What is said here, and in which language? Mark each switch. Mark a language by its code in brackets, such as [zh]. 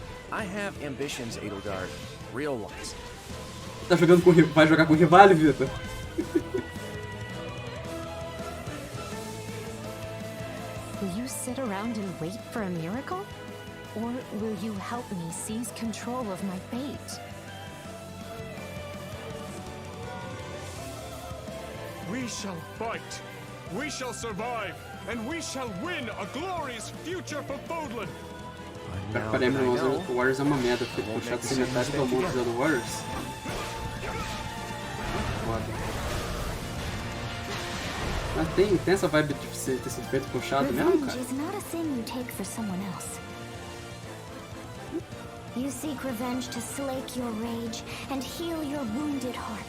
[en] I have ambitions, Edelgard. Real ones. [pt] Tá jogando com vai jogar com o Rivale, Vitor? [en] Will you sit around and wait for a miracle? Or will you help me seize control of my fate? We shall fight. We shall survive. And we shall win a glorious future for Fodlan. [pt] Cara, Fire Emblem Warriors é uma merda. Foi puxado sem metade do mundo jogando Warriors. Foda. Mas tem essa vibe de ter sido feito puxado mesmo, [en] Revenge [pt] cara? [en] is not a thing you take for someone else. You seek revenge to slake your rage and heal your wounded heart.